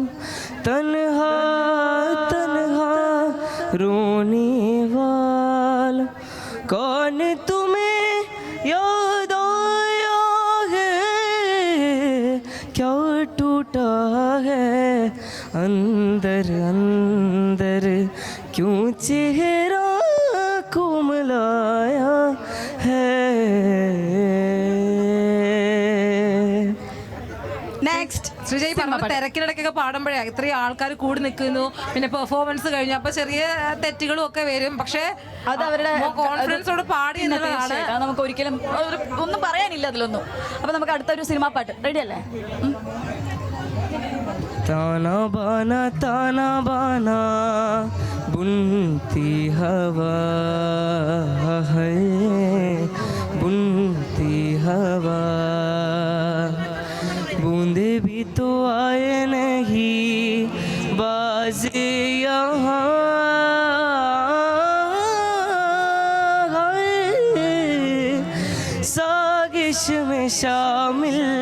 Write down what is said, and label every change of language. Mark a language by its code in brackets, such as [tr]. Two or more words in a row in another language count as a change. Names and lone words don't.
[hi] तन्हा तन्हा रोने वालों, कौन तुम्हें याद आया है, क्या टूटा है अंदर अंदर, क्यों चेहरा कुमलाया है. [ml] നെക്സ്റ്റ് ശ്രീജയ് പറഞ്ഞ തിരക്കിനിടയ്ക്കൊക്കെ പാടുമ്പോഴേ ഇത്രയും ആൾക്കാർ കൂടി നിൽക്കുന്നു, പിന്നെ പെർഫോമൻസ് കഴിഞ്ഞു, അപ്പൊ ചെറിയ തെറ്റുകളും ഒക്കെ വരും. പക്ഷെ അത് അവരുടെ കോൺഫിഡൻസോട് പാടി എന്നുള്ളതാണ്. നമുക്ക് ഒരിക്കലും ഒന്നും പറയാനില്ല അതിലൊന്നും. അപ്പൊ നമുക്ക് അടുത്തൊരു സിനിമാ പാട്ട് റെഡി അല്ലേ? [hi] ताना बाना बुनती हवा है, बुनती हवा, बूंदे भी तो आए नहीं बाज यहाँ, सागिश में शामिल